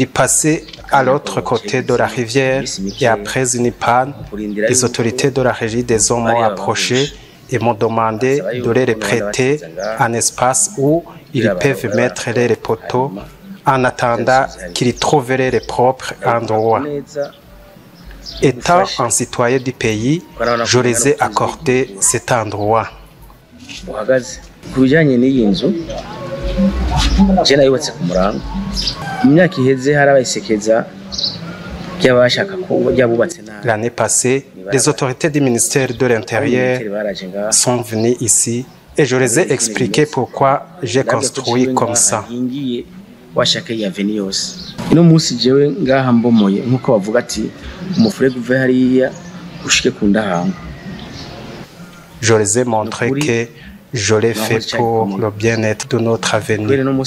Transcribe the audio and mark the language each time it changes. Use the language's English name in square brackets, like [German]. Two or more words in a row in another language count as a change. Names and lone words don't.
[French] passé à l'autre côté de la rivière et après une panne, les autorités de la régie des eaux m'ont approché et m'ont demandé de les prêter un espace où ils peuvent mettre les poteaux en attendant qu'ils trouveraient les propres endroits. Étant un citoyen du pays, je les ai accordé cet endroit. [Rundi] Je nayubatse ku Murango mu myaka iheze harabayisekeza [French] L'année passée, les autorités du ministère de l'Intérieur sont venues ici et je les ai expliqué pourquoi j'ai construit comme ça. Je les ai montré que je l'ai fait pour le bien-être de notre avenir.